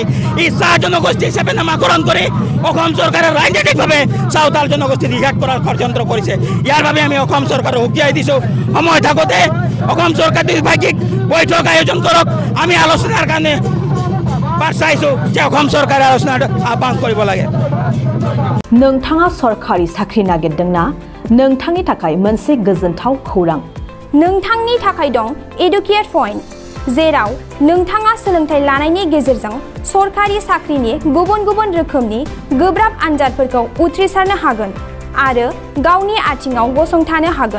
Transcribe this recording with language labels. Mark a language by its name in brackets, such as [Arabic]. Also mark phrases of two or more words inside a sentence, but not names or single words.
[Assamese] এই চাহ জনগোষ্ঠী হিচাপে নামাকৰণ কৰি অসম চৰকাৰে ৰাজনৈতিকভাৱে চাওতাল জনগোষ্ঠী নিষেধ কৰাৰ ষড়যন্ত্ৰ কৰিছে। ইয়াৰ বাবে আমি অসম চৰকাৰক সকীয়াই দিছোঁ সময় থাকোঁতে অসম চৰকাৰে দ্বিভাষিক বৈঠক আয়োজন কৰক। আমি আলোচনাৰ কাৰণে বাট চাইছোঁ যে অসম চৰকাৰে আলোচনাৰ আহ্বান কৰিব লাগে। [Bodo] नोंथाङा सरखारि साख्रि नागिरदोंना? नोंथांनि थाखाय मोनसे गोजोनथाव खौरां। नोंथांनि थाखाय दं एडुकेट पॉइन्ट, जेराव नोंथाङा सोलोंथाइ लानायनि गेजेरजों सरखारि साख्रिनि गुबुन गुबुन रोखोमनि गोब्राब आनजादफोरखौ उथ्रिसारनो हागोन आरो गावनि आथिङाव गसंथानो हागोन।